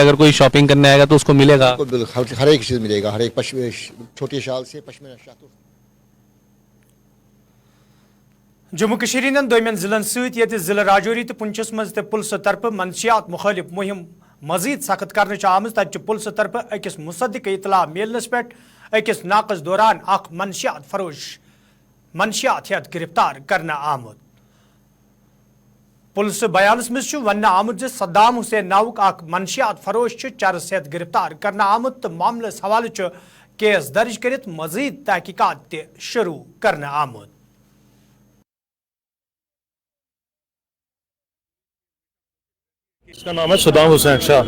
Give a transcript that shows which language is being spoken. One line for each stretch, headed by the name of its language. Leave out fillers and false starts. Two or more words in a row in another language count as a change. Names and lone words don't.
Hindi: अगर कोई शॉपिंग करने आएगा तो उसको मिलेगा? हर एक चीज़ मिलेगा, हर एक छोटी शाल से पश्मीना शाल।
Kashmiri: जम्मू कश्मीर दोमें जिलन जिला राजौरी तो पुंछस मज पुलिस तरफ मंशियात मुखालिफ मुहिम मजीद सख्त कर आम। तत पुलिस तरफ अकिस मुसद्दिक इतला मिलनस पे अकिस नाकस दौरान अख मंशियात फरोश मंशियात हेत गिरफ्तार करना आमुद। पुलिस बयानस मज वन आमुद सद्दाम हुसैन नाउक अख मंशियात फरोश चरस हेत गिरफ्तार करना आमुद तो मामलस हवाले केस दर्ज कर मजीद तहकीकात शुरू करना आमुद।
Hindi: इसका नाम है सद्दाम हुसैन शाह।